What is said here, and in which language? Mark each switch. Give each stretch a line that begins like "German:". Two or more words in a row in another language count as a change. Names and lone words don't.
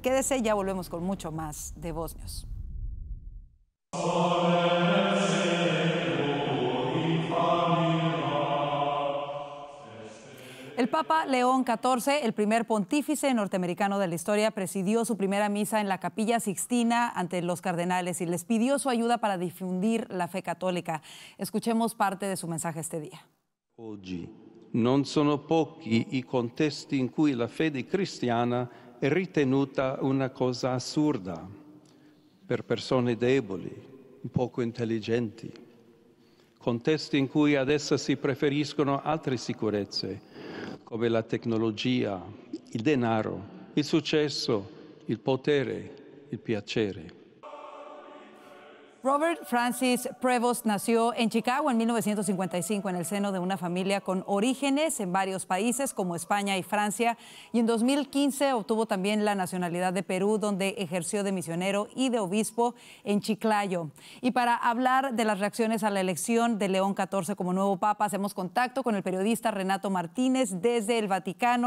Spanish: Quédese, ya volvemos con mucho más de Voz News. El Papa León XIV, el primer pontífice norteamericano de la historia, presidió su primera misa en la Capilla Sixtina ante los cardenales y les pidió su ayuda para difundir la fe católica. Escuchemos parte de su mensaje este día.
Italian: Oggi non sono pochi i contesti in cui la fede cristiana è ritenuta una cosa assurda per persone deboli, poco intelligenti. Contesti in cui ad essa si preferiscono altre sicurezze, come la tecnologia, il denaro, il successo, il potere, il piacere.
Spanish: Robert Francis Prevost nació en Chicago en 1955 en el seno de una familia con orígenes en varios países como España y Francia, y en 2015 obtuvo también la nacionalidad de Perú, donde ejerció de misionero y de obispo en Chiclayo. Y para hablar de las reacciones a la elección de León XIV como nuevo papa, hacemos contacto con el periodista Renato Martínez desde el Vaticano.